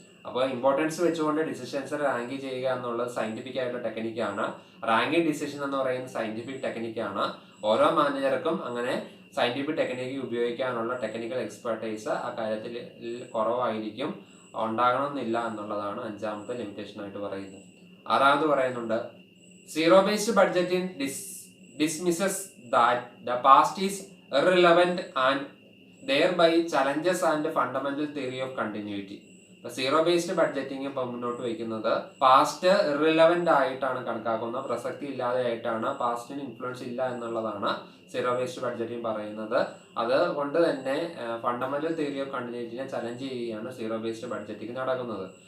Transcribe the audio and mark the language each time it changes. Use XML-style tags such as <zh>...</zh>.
<ml>അപ്പോൾ ഇമ്പോർട്ടൻസ് വെച്ചുകൊണ്ട് decisions rank ചെയ്യുക എന്നുള്ളത് സയന്റിഫിക് ആയിട്ടുള്ള ടെക്നിക്കാണ്. റാങ്കിങ് ഡിസിഷൻ എന്ന് പറയുന്നത് സയന്റിഫിക് ടെക്നിക്കാണ്. ഓരോ മാനേജർക്കും അങ്ങനെ സയന്റിഫിക് ടെക്നിക്ക് ഉപയോഗിക്കാനുള്ള ടെക്നിക്കൽ എക്സ്പെർട്ടൈസ് ആ കാര്യത്തിൽ കുറവായിരിക്കും, ഉണ്ടാകണമെന്നില്ല എന്നുള്ളതാണ് അഞ്ചാമത്തെ ലിമിറ്റേഷൻ ആയിട്ട് പറയുന്നത്. ആറാമത് പറയുന്നുണ്ട്,</ml> <en>Zero based budgeting dismisses that the past is irrelevant and thereby challenges and fundamental theory of continuity.</en> <ml>Zero based budgeting ഇപ്പം മുന്നോട്ട് വയ്ക്കുന്നത് പാസ്റ്റ് ഇറിലവന്റ് ആയിട്ടാണ് കണക്കാക്കുന്നത്, പ്രസക്തി ഇല്ലാതെ ആയിട്ടാണ്, പാസ്റ്റിന് ഇൻഫ്ലുവൻസ് ഇല്ല എന്നുള്ളതാണ് സീറോ ബേസ്ഡ് ബഡ്ജറ്റിംഗ് പറയുന്നത്. അതുകൊണ്ട് തന്നെ ഫണ്ടമെന്റൽ തിയറി ഓഫ് കണ്ടിന്യൂറ്റിനെ ചലഞ്ച് ചെയ്യുകയാണ് സീറോ ബേസ്ഡ് ബഡ്ജറ്റിംഗ് നടക്കുന്നത്.</ml>